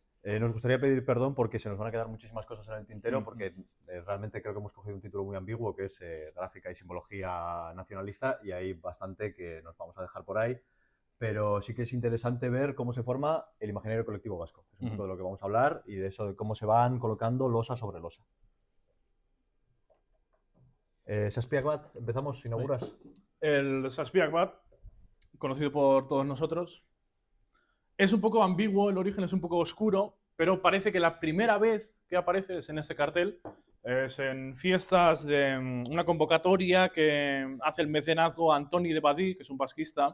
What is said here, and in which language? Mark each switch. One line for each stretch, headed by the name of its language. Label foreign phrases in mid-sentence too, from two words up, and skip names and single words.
Spanish: Nos gustaría pedir perdón porque se nos van a quedar muchísimas cosas en el tintero, porque realmente creo que hemos cogido un título muy ambiguo, que es Gráfica y Simbología Nacionalista, y hay bastante que nos vamos a dejar por ahí. Pero sí que es interesante ver cómo se forma el imaginario colectivo vasco. Es un poco de lo que vamos a hablar y de eso, de cómo se van colocando losa sobre losa.
Basque: Zazpiak bat,
Spanish: empezamos, inauguras. El
Basque: Zazpiak bat,
Spanish: conocido por todos nosotros, es un poco ambiguo, el origen es un poco oscuro, pero parece que la primera vez que aparece es en este cartel. Es en fiestas de una convocatoria que hace el mecenazgo Antoni de Badí, que es un basquista.